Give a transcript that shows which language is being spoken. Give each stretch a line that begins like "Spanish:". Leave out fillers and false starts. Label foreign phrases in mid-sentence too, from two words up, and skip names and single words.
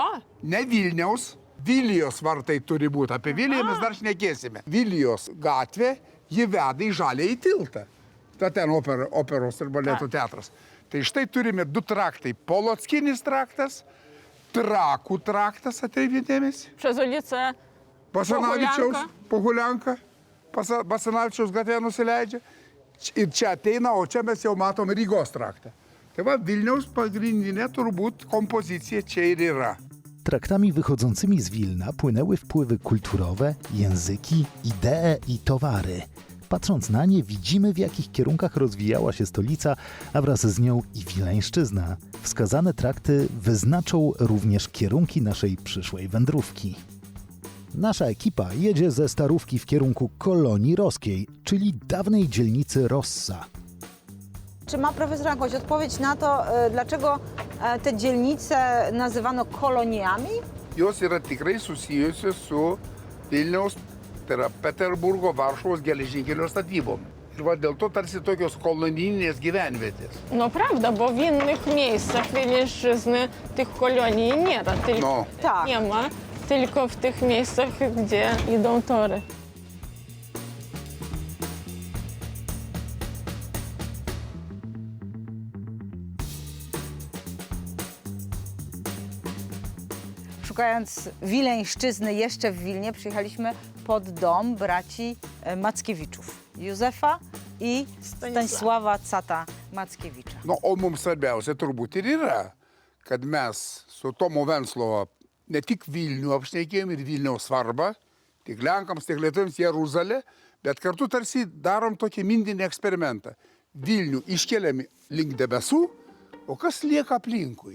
Lithuanian: Ne Vilniaus, Vilijos vartai turi būti. Apie Viliją mes dar šnekėsime. Vilijos gatvė, ji veda į Žaliąjį tiltą. Ta ten operos ir baleto teatras. Tai štai turime 2 traktai. Polockinis traktas, Trakų traktas, atkreipėtėmės.
Polish: Przez ulicę
Lithuanian: Basanavičiaus, Pohulianka, Basanavičiaus gatvė nusileidžia. Ir čia ateina, o čia mes jau matom Rygos traktą. Tai va, Vilniaus pagrindinė turbūt kompozicija čia ir yra.
Polish: Traktami wychodzącymi z Wilna płynęły wpływy kulturowe, języki, idee i towary. Patrząc na nie, widzimy, w jakich kierunkach rozwijała się stolica, a wraz z nią i Wileńszczyzna. Wskazane trakty wyznaczą również kierunki naszej przyszłej wędrówki. Nasza ekipa jedzie ze Starówki w kierunku Kolonii Roskiej, czyli dawnej dzielnicy Rossa. Czy ma profesor jakąś odpowiedź na to, dlaczego te dzielnice nazywano koloniami?
Lithuanian: Jos yra tikrai susijusios su Vilniaus, tai yra Peterburgo, Varšuvos geležinkelio statybom. Ir va dėl to tarsi tokios kolonijinės gyvenvietės.
Polish: No prawda, bo w innych miejscach Wileńszczyzny tych kolonii nie ma. No. Tak. Nie ma, tylko w tych miejscach, gdzie idą tory. Szukając Wileńszczyzny jeszcze w Wilnie, przyjechaliśmy pod dom braci Mackiewiczów. Józefa i Stanisława Cata Mackiewicza.
Lithuanian: Nu, o mums svarbiausia turbūt ir yra, kad mes su Tomo Venclovo ne tik Vilnių apšnekėjom ir Vilniaus svarbą, tiek Lenkams, tiek Lietuviams Jeruzalę, bet kartu tarsi darom tokį mindinį eksperimentą. Vilnių iškeliam link debesų, o kas lieka aplinkui?